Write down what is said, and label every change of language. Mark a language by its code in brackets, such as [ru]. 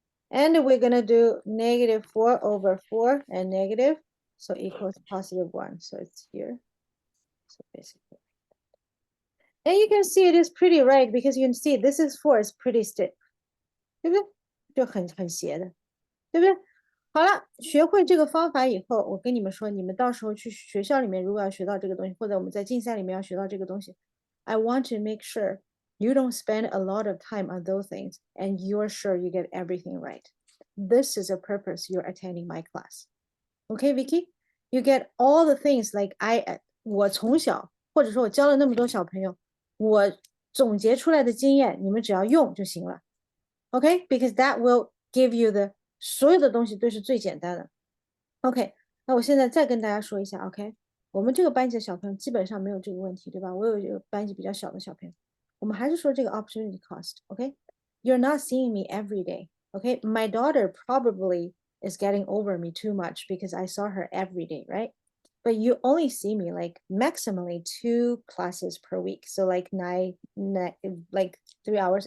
[en] And we're gonna do negative 4 over 4 and negative, so equals positive 1. So it's here. So basically, and you can see it is pretty right because you can see this is 4 is pretty stiff. [zh] 对不对？就很斜的，对不对？好了，学会这个方法以后，我跟你们说，你们到时候去学校里面，如果要学到这个东西，或者我们在竞赛里面要学到这个东西 ， [en] I want to make sure you don't spend a lot of time on those things, and you're sure you get everything right. This is a purpose you're attending my class. Okay, Vicky, you get all the things like [zh] 我从小或者说我教了那么多小朋友，我总结出来的经验，你们只要用就行了。 [en] Okay, because that will give you the [zh] 所有的东西都是最简单的。 OK，那我现在再跟大家说一下 ，OK，我们这个班级的小朋友基本上没有这个问题，对吧？我有一个班级比较小的小朋友，我们还是说这个 [en] opportunity cost，OK？You're not seeing me every day，OK？My daughter probably is getting over me too much because I saw her every day, right? But you only see me like maximally 2 classes per week, so like like 3 hours.